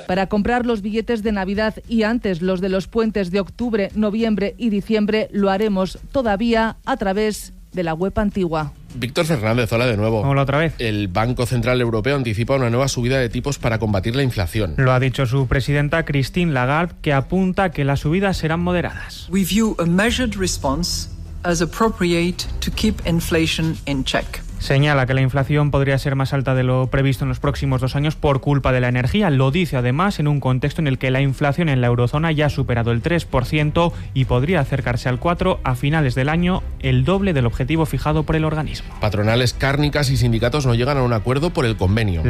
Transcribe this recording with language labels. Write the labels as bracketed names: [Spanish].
[Spanish] Para comprar los billetes de Navidad y antes los de los puentes de octubre, noviembre y diciembre, lo haremos todavía a través de la web antigua. Víctor Fernández, hola de nuevo. Hola otra vez. El Banco Central Europeo anticipa una nueva subida de tipos para combatir la inflación. Lo ha dicho su presidenta Christine Lagarde, que apunta que las subidas serán moderadas. [English] We view a measured response as appropriate to keep inflation in check. [Spanish] Señala que la inflación podría ser más alta de lo previsto en los próximos 2 años por culpa de la energía. Lo dice además en un contexto en el que la inflación en la eurozona ya ha superado el 3% y podría acercarse al 4% a finales del año, el doble del objetivo fijado por el organismo. Patronales cárnicas y sindicatos no llegan a un acuerdo por el convenio.